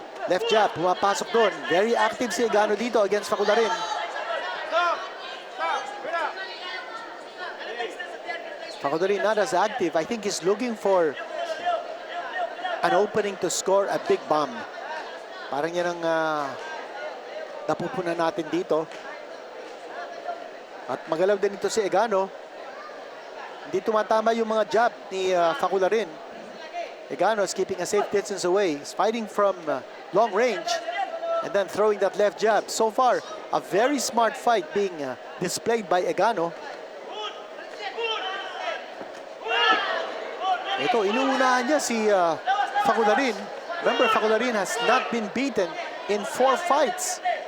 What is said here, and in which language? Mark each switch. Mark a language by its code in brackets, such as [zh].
[tl] Left jab, pumapasok doon. [en] Very active [tl] si Egano dito against Facularin. [en] Facularin not as active. I think he's looking for an opening to score a big bomb. [tl] Parang yan ang napupunan natin dito. At magalaw din ito si Egano. Hindi tumatama yung mga jab ni Facularin. [en] Egano is keeping a safe distance away. He's fighting from long range and then throwing that left jab. So far, a very smart fight being displayed by Egano. [tl] Ito, inuunahan niya si Facularin. [en] Remember, Facularin has not been beaten in 4 fights.